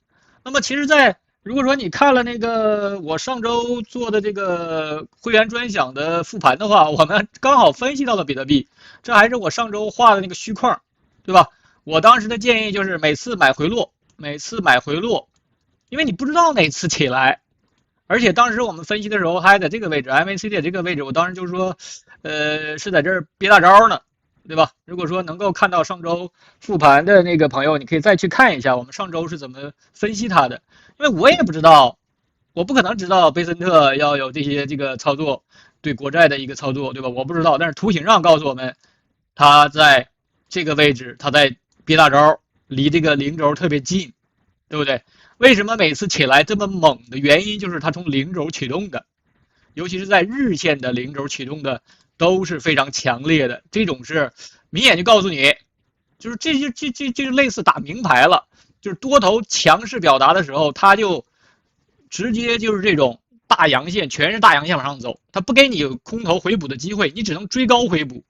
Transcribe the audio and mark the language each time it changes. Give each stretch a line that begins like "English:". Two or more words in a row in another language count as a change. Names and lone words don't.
Chinese: 那麼其實如果說你看了我上周做的這個會員專享的復盤的話，我們剛好分析到了比特幣，這還是我上周畫的那個虛框，對吧？我當時的建議就是每次買回落，因為你不知道哪次起來。而且當時我們分析的時候還在這個位置 MACD 這個位置，我當時就是說是在這兒憋大招呢，對吧？如果說能夠看到上周復盤的那個朋友，你可以再去看一下我們上周是怎麼分析它的。因為我也不知道，我不可能知道貝森特要有這些這個操作，對國債的一個操作，對吧？我不知道，但是圖形上告訴我們，它在這個位置，它在憋大招，離這個零軸特別近，對不對？為什麼每次起來這麼猛的原因，就是它從零軸啟動的，尤其是在日線的零軸啟動的都是非常強烈的，這種是明眼就告訴你，就是這就類似打明牌了，就是多頭強勢表達的時候，它就直接就是這種大陽線，全是大陽線往上走，它不給你空頭回補的機會，你只能追高回補。